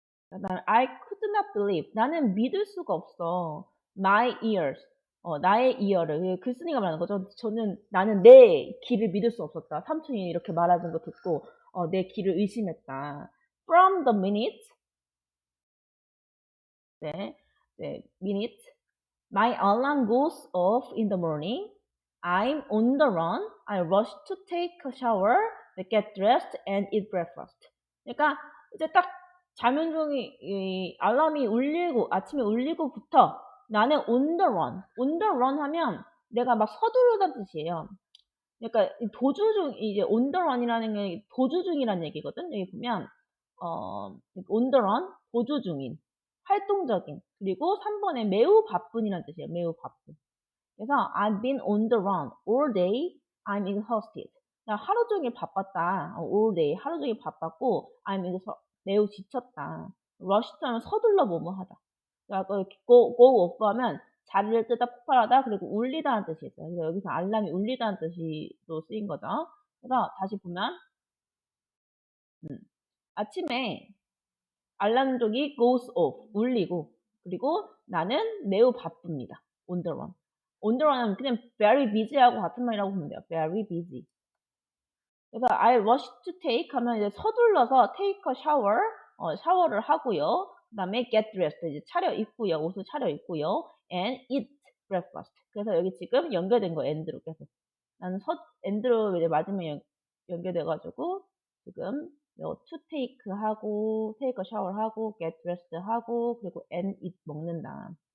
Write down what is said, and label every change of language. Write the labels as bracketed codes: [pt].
[ko] 그다음에 [en] I could not believe [ko] 나는 믿을 수가 없어. [en] My ears [ko] 나의 이어를 글쓴이가 말하는 거죠. 나는 내 귀를 믿을 수 없었다. 삼촌이 이렇게 말하는 거 듣고 내 귀를 의심했다. [en] From the minute 네, minute my alarm goes off in the morning. I'm on the run. I rush to take a shower, get dressed, and eat breakfast. [ko] 그러니까 이제 딱 자면 중이 이 알람이 울리고 아침에 울리고부터 나는 on the run. on the run 하면 내가 막 서두르다는 뜻이에요. 그러니까 도주 중 이제 on the run이라는 게 도주 중이라는 얘기거든. 여기 보면 on the run 도주 중인 활동적인 그리고 3번에 매우 바쁜이라는 뜻이에요. 매우 바쁜. 그래서 [en] I've been on the run all day. I'm exhausted. [ko] 나 하루 종일 바빴다. [en] all day [ko] 하루 종일 바빴고 I'm 매우 지쳤다. rush 하면 서둘러 뭐뭐하다. 그러니까 go off 하면 자리를 뜨다 폭발하다 그리고 울리다는 뜻이 있어요. 그래서 여기서 알람이 울리다는 뜻으로 쓰인 거죠. 그래서 다시 보면 아침에 알람족이 [en] goes off [ko] 울리고 그리고 나는 매우 바쁩니다. [en] on the run. [ko] on the run은 그냥 very busy하고 같은 말이라고 보면 돼요. [en] very busy. 그래서 I rush to take 하면 [ko] 이제 서둘러서 [en] take a shower [ko] 샤워를 하고요. 그다음에 [en] get dressed [ko] 이제 차려입고요. 옷을 차려입고요. [en] and eat breakfast. [ko] 그래서 여기 지금 연결된 거 end로 계속. 나는 end로 이제 맞으면 연결돼가지고 지금 [en] to take [ko] 하고 [en] take a shower [ko] 하고 [en] get dressed [ko] 하고 그리고 [en] and eat [ko] 먹는다.